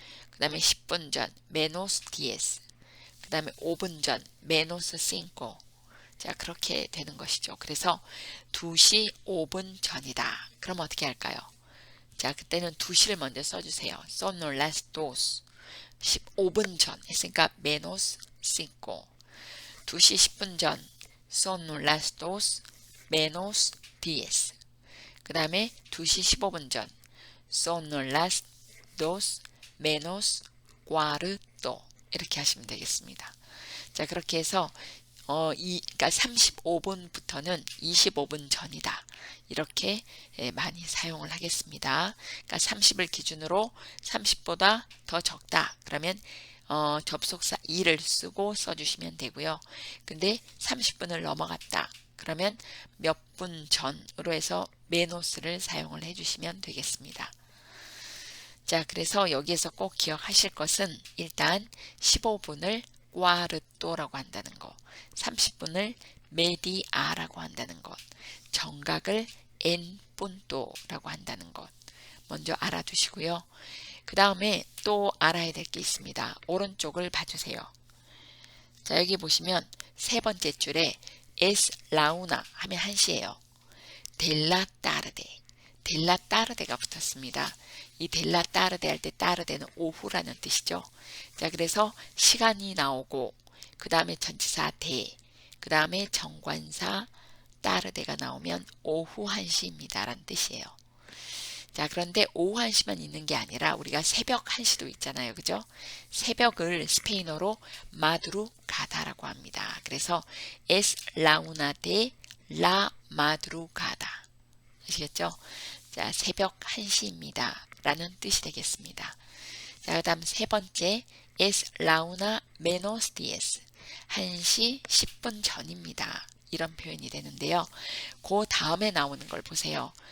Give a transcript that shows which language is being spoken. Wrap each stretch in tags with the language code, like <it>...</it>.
<ko>그 다음에 10분 전</ko> <es>menos 10.</es> <ko>그 다음에 5분 전</ko> <es>menos 5.</es> <ko>자, 그렇게 되는 것이죠. 그래서 2시 5분 전이다. 그럼 어떻게 할까요? 자, 그때는 2시를 먼저 써주세요.</ko> <es>Son las dos.</es> <ko>15분 전 했으니까</ko> <es>menos 5. 2시 10분 전 Son las dos menos 10. 그 다음에 2시 15분 전 Son las dos menos cuarto.</es> <ko>이렇게 하시면 되겠습니다. 자, 그렇게 해서 그러니까 35분부터는 25분 전이다. 이렇게 많이 사용을 하겠습니다. 그러니까 30을 기준으로 30보다 더 적다. 그러면 접속사 이를 쓰고 써주시면 되고요. 근데 30분을 넘어갔다. 그러면 몇 분 전으로 해서 메노스를 사용을 해주시면 되겠습니다. 자, 그래서 여기에서 꼭 기억하실 것은 일단 15분을 cuarto라고 한다는 거, 30분을 media라고 한다는 것, 정각을 en punto라고 한다는 것 먼저 알아두시고요. 그 다음에 또 알아야 될 게 있습니다. 오른쪽을 봐주세요. 자, 여기 보시면 세 번째 줄에</ko> <es>es la una</es> <ko>하면 1시예요.</ko> <es>de la tarde</es> <ko>가 붙었습니다. 이 델라 따르데 할 때 따르데는 오후라는 뜻이죠. 자, 그래서 시간이 나오고 그 다음에 전치사 대, 그 다음에 정관사 따르데가 나오면 오후 1시입니다 라는 뜻이에요. 자, 그런데 오후 1시만 있는 게 아니라 우리가 새벽 1시도 있잖아요. 그죠? 새벽을 스페인어로 마두루가다라고 합니다.</ko> <es>그래서 es la una de la madrugada.</es> <ko>아시겠죠? 자, 새벽 1시입니다 라는 뜻이 되겠습니다. 자, 그 다음 세 번째</ko> <es>es la una menos 10.</es> <ko>1시 10분 전입니다. 이런 표현이 되는데요. 그 다음에 나오는 걸 보세요.</ko>